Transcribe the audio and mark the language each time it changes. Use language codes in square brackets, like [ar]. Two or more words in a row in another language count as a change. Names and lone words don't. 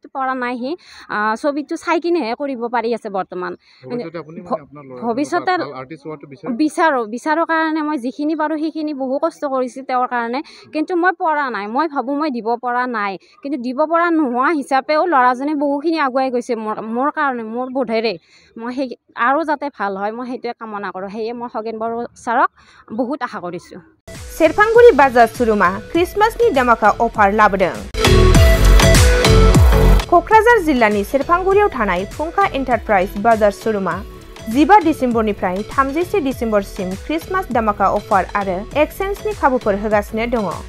[as] পৰা নাই সি ছবিটো চাই কিনেহে কৰিব পাৰি আছে বৰ্তমান ভৱিষ্যতে বিচাৰোঁ কাৰণে মই যিখিনি পাৰোঁ সেইখিনি বহু কষ্ট কৰিছোঁ তেওঁৰ কাৰণে কিন্তু মই পৰা নাই মই ভাবোঁ মই দিব পৰা নাই কিন্তু দিব পৰা নোহোৱা হিচাপেও ল'ৰাজনে বহুখিনি আগুৱাই গৈছে মোৰ কাৰণে মোৰ বোধেৰে মই সেই আৰু যাতে ভাল হয় মই সেইটোৱে কামনা কৰোঁ সেয়ে মই খগেন বড়ো ছাৰক বহুত আশা কৰিছোঁ [brx] सेरफांगुरि बाजार शोरूमा क्रिसमासनि दामाका अफार लाबोदों क'क्राझार जिल्लानि सेरफांगुरियाव थानाय फुंखा एन्टारप्राइज बाजार शोरूमा 15 डिसेम्बरनिफ्राय 31 डिसेम्बरसिम क्रिसमास दामाका अफार आरो एक्सचेन्जनि खाबुफोर होगासिनो दङ